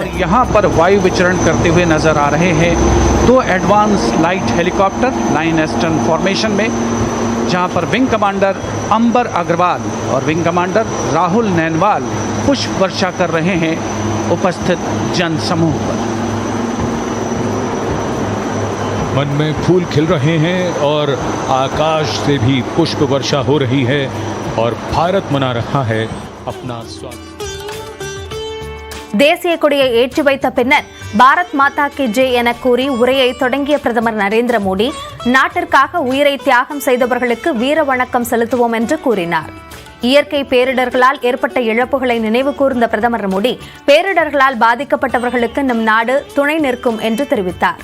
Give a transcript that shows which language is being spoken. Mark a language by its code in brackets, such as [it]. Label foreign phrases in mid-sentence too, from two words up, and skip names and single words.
[hi] यहाँ पर वायु विचरण करते हुए नजर आ रहे हैं 2 [en] advance light helicopter line astern formation [hi] में, जहां पर [en] wing commander [hi] अंबर अग्रवाल और [en] wing commander [hi] राहुल नैनवाल पुष्प वर्षा कर रहे हैं उपस्थित जन समूह पर। मन में फूल खिल रहे हैं और आकाश से भी पुष्प वर्षा हो रही है और भारत मना रहा है अपना स्वागत। [ta] தேசிய கொடியை ஏற்றி வைத்த பின்னர் [hi] भारत माता की जय [ta] என கூறி உரையை தொடங்கிய பிரதமர் நரேந்திர மோடி நாட்டிற்காக உயிரை தியாகம் செய்தவர்களுக்கு வீர வணக்கம் செலுத்துவோம் என்று கூறினார். இயற்கை பேரிடர்களால் ஏற்பட்ட இழப்புகளை நினைவு கூர்ந்த பிரதமர் மோடி பேரிடர்களால் பாதிக்கப்பட்டவர்களுக்கு நம் நாடு துணை நிற்கும் என்று தெரிவித்தார்.